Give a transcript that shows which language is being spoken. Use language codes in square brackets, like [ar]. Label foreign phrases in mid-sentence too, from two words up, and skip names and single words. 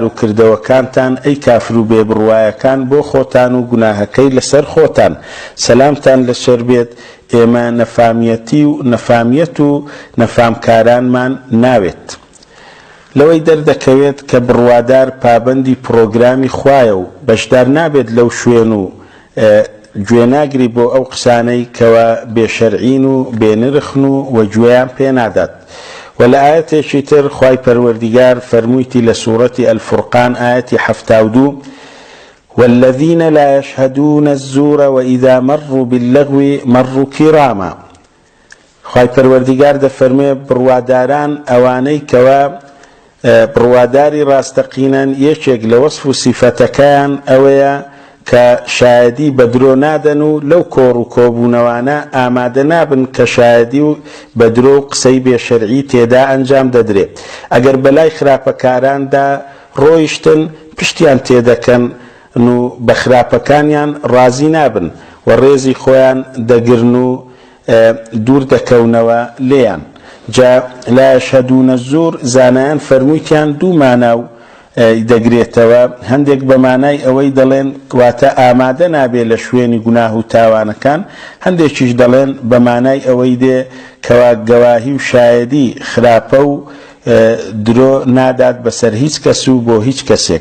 [ckb] و کردەوەکانتان ئەی کافر و بێبڕوایەکان بۆ خۆتان و گوناهەکەی لەسەر خۆتان سەلامتان لەسەر بێت ئێمە نەفامیەتی و نەفامیەت و نەفامکارانمان ناوێت لەوەی دەردەکەوێت کە بڕوادار پابەندی پرۆگرامی خوایە و بەشدار نابێت لەو شوێن و گوێناگری بۆ ئەو قسانەی کەوا بێشەرعین و بێنرخن و گوێیان پێ نادات. و لە ئاەتێکی تر خوای پەروەردیگار فەرموویتی لە سوورەتی ئەلفورقان ئاەتی 72 [ar] والذين لا يشهدون الزور وإذا مروا باللغو مروا كراما. [ckb] خوای پەروەردیگار دەفەرمێ بڕواداران ئەوانەی کەوا بڕواداری ڕاستەقینەن یەکێک لە وەصف و سیفەتەکەیان ئەوەیە کە شایەدی بە درۆ نادەن و لەو کۆڕ و کۆبوونەوانە ئامادە نابن کە شایەدی و بە درۆ و قسەی بێشەرعی تێدا ئەنجام دەدرێت. ئەگەر بەلای خراپەکاراندا ڕۆیشتن پشتیان تێدەکەن و بە خراپەکانیان ڕازی نابن و ڕێزی خۆیان دەگرن و دوور دەکەونەوە لێیان. جا [ar] لا يشهدون الزور [ckb] زانایان فەرموویتیان دوو ماناو دەگرێتەوە، هەندێک بە مانای ئەوەی دەڵێن واتە ئامادە نابێت لە شوێنی گوناه و تاوانەکان، هەندێکیش دەڵێن بە مانای ئەوەی دێ کەوا گەواهی و شایەدی خراپە و درۆ نادات بەسەر هیچ کەس و بۆ هیچ کەسێک.